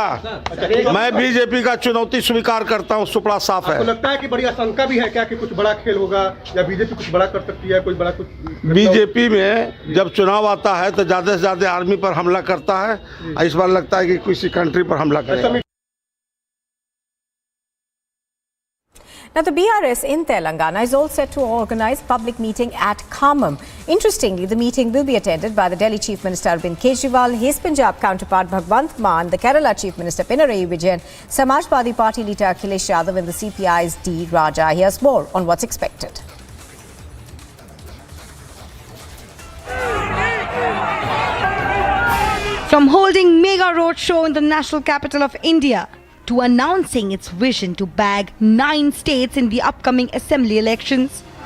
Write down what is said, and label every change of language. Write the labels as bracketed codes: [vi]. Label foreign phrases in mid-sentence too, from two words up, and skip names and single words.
[hi] मैं बीजेपी का चुनौती स्वीकार करता हूं, सुपड़ा साफ है। आपको लगता है कि बड़ी आशंका भी है क्या कि कुछ बड़ा खेल होगा या बीजेपी कुछ बड़ा कर सकती है? कोई बड़ा कुछ बीजेपी में जब चुनाव आता है तो ज्यादा से ज्यादा आर्मी पर हमला करता है, इस बार लगता है कि किसी कंट्री पर हमला करेगा। [en] Now, the BRS in Telangana is all set to organize public meeting at Khammam. Interestingly, the meeting will be attended by the Delhi Chief Minister Arvind Kejriwal, his Punjab counterpart Bhagwant Mann, the Kerala Chief Minister Pinarayi Vijayan, Samajwadi Party leader Akhilesh Yadav and the CPI's D. Raja. Here's more on what's expected. From holding mega road show in the national capital of India to announcing its vision to bag 9 states in the upcoming assembly elections,